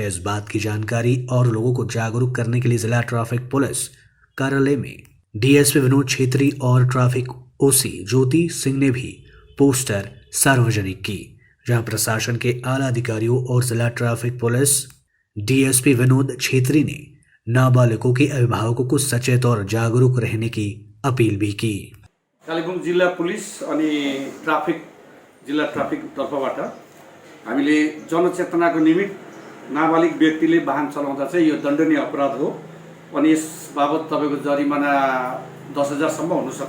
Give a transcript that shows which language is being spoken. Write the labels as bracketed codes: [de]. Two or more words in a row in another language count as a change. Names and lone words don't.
[hi] इस बात की जानकारी और लोगों को जागरूक करने के लिए जिला ट्रैफिक पुलिस कार्यालय में डीएसपी विनोद छेत्री और ट्रैफिक ओसी ज्योति सिंह ने भी पोस्टर सार्वजनिक की, जहां प्रशासन के आला अधिकारियों और जिला ट्रैफिक पुलिस डीएसपी विनोद छेत्री ने नाबालिगों के अभिभावकों को सचेत और जागरूक रहने की अपील भी की। [ne] कालिम्पोङ जिल्ला पुलिस अनि जिल्ला ट्राफिक तर्फबाट हामीले जनचेतनाको निमित्त नाबालिग व्यक्तिले वाहन चलाउँदा चाहिँ यो दण्डनीय अपराध हो अनि यस बाबत तपाईको जरिमाना 10,000 सम्म हुन सक्छ।